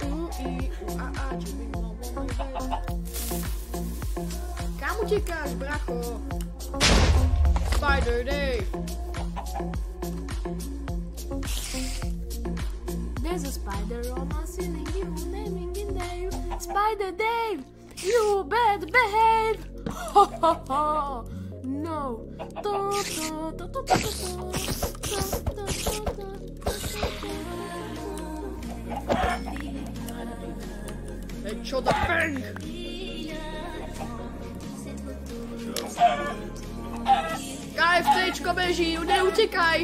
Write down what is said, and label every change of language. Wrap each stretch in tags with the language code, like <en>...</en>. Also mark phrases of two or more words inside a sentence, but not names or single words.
<sk>Kam utekáš, bracho?</sk> <en>Spider Dave. There's a spider on my ceiling, you naming in Dave. Spider Dave, you better behave. Ho ho ho. No.</en> <sk>Hey, čo da bang? KFCčko beží, neutekaj!</sk>